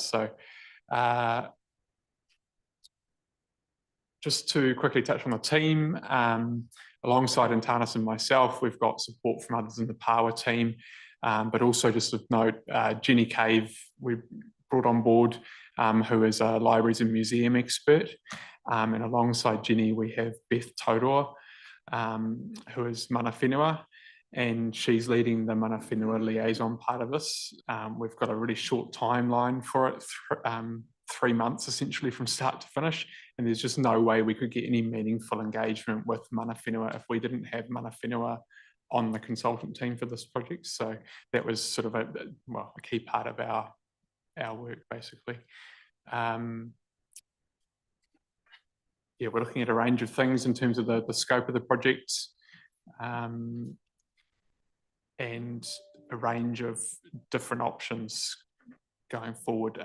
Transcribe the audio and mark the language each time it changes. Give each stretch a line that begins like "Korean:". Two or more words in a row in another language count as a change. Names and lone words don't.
English: So just to quickly touch on the team, alongside Tanis and myself, we've got support from others in the Power team, but also just of note, Jenny Cave, we brought on board, who is a libraries and museum expert. And alongside Jenny, we have Beth Tauroa, who is
Māori: mana whenua,
English: and she's leading the
Māori: mana whenua
English: liaison part of this. We've got a really short timeline for it, 3 months essentially from start to finish, and there's just no way we could get any meaningful engagement with
Māori: mana whenua
English: if we didn't have
Māori: mana whenua
English: on the consultant team for this project. So that was sort of a key part of our work, basically. Yeah, we're looking at a range of things in terms of the scope of the project, and a range of different options going forward.